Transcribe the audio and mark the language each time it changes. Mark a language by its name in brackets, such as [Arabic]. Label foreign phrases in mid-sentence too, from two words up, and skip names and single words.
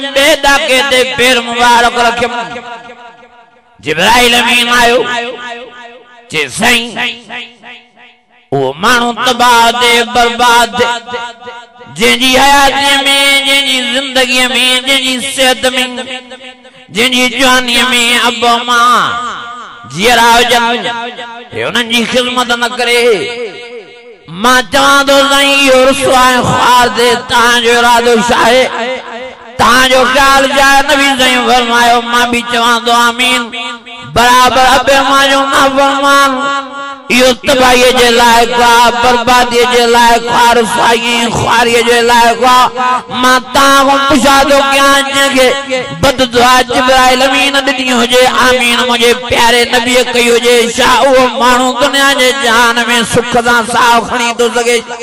[Sindhi] ॿिए ॾाके ते पेर मुबारक रखियुमि जिब्राइल अमीन आयो चे साईं वो मानू तबाह दे बर्बाद जंहिंजी हयाती में जंहिंजी जिंदगी में जंहिंजी सेहत में जंहिंजी जवानी में अब मां जीअरा हुजनि उन्हनि जी ख़िदमत न करे मां चवां थो साईं इहो रुसवा ऐं ख़्वार दे तव्हांजो इरादो छा आहे तव्हांजो ख़्यालु छा आहे नबी साईं फरमायो मां बि चवां थो आमीन बराबर अबे मां जो नाफ़रमान इहो तबाहीअ जे लाइक़ आहे बर्बादीअ जे लाइक़ आहे रुसवाई ख़्वारीअ जे लाइक़ आहे मां तव्हां खां पुछा थो कयां जंहिंखे बददुआ जिब्राइल अमीन ॾिनी हुजे आमीन मुंहिंजे प्यारे नबीअ कई हुजे छा उहो माण्हू दुनिया जे जहान में सुख सां साहु खणी थो सघे